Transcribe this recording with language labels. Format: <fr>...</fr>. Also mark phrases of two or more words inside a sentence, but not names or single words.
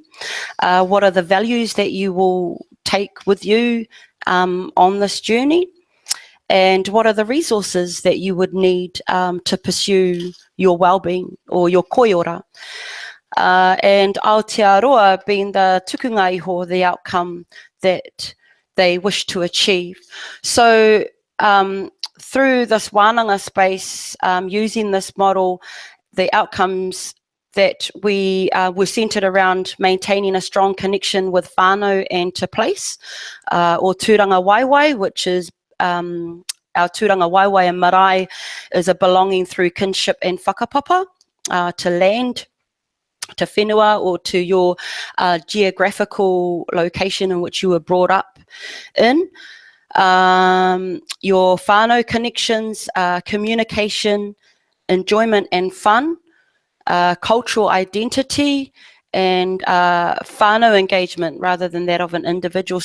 <en>What are the values that you will take with you on this journey? And what are the resources that you would need to pursue your well-being or your koiora? And Aotearoa being the</en> <mi>tukunga iho,</mi> <en>the outcome that they wish to achieve. So through this wānanga space, using this model, the outcomes that we were centred around maintaining a strong connection with whānau and to place, or</en> <mi>tūranga waiwai,</mi> <en>which is our</en> <mi>tūranga waiwai</mi> <en>and marae is a belonging through kinship and whakapapa to land, to whenua, or to your geographical location in which you were brought up in. Your whānau connections, communication, enjoyment and fun, cultural identity, and whānau engagement rather than that of an individual.</en>